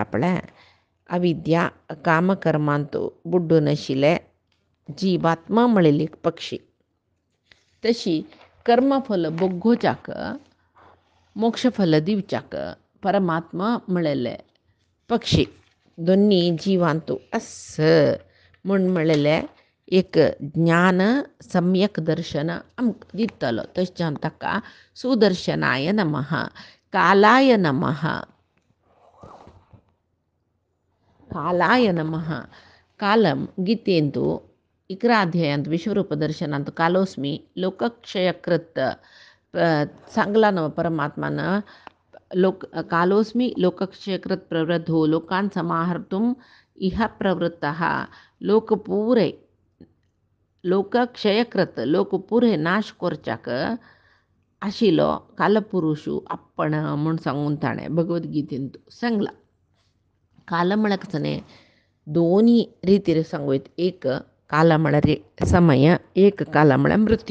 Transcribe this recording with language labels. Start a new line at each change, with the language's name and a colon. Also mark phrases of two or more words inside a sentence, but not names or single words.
Konkani: पळय अविद्या कामकर्मांत बुड्डून आशिल्ले जिवात्मा म्हणलेली पक्षी तशी कर्मफल भोगोवच्याक मोक्षफल दिवच्याक परमात्मा म्हणलेले पक्षी दोनी जिवांतू अस म्हूण म्हणलेलें एक ज्ञान सम्यक दर्शन आमकां दितलो. तशें ताका
Sanskrit: सुदर्शनाय नमः कालाय नमः कालाय नमः
Konkani: कालम गीतेंतू 11 अध्यायांत विश्वरूप दर्शनांत
Sanskrit: कालोस्मी लोकक्षयकृत
Konkani: सांगला न्हू परमात्मान
Sanskrit: कालोस्मी लोकक्षयकृत प्रवृद्धो लोकान समाहर्तुम इह प्रवृत्तः
Konkani: लोकक्षयकृत लोक पुरे नाश करच्याक आशिल्लो कालपुरुशू आपण म्हूण सांगून ताणें भगवद्गीतेंत सांगला. काल म्हळ्यार न्ही दोनी रितीर सांगूं येता. एक काल म्हळ्यार समय एक काल म्हळ्यार मृत्यू.